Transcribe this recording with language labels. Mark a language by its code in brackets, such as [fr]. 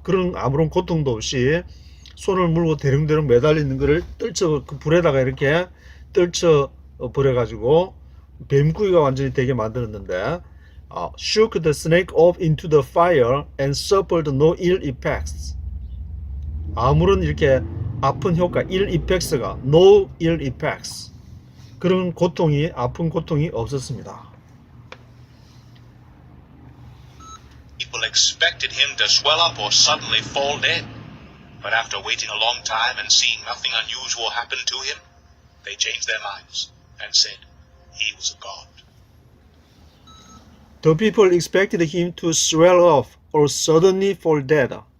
[ko] 그런 아무런 고통도 없이 손을 물고 대릉대릉 매달리는 것을 그 불에다가 이렇게 떨쳐 버려가지고 뱀구이가 완전히 되게 만들었는데, [en] shook the snake off into the fire and suffered no ill effects. [ko] 아무런 이렇게 아픈 효과, ill effects가 no ill effects. 그런 고통이, 아픈 고통이 없었습니다. [en] People expected him to swell up or suddenly fall dead. But after waiting a long time and seeing nothing unusual happen to him, they changed their minds and said he was a god. The people expected him to swell off or suddenly fall dead.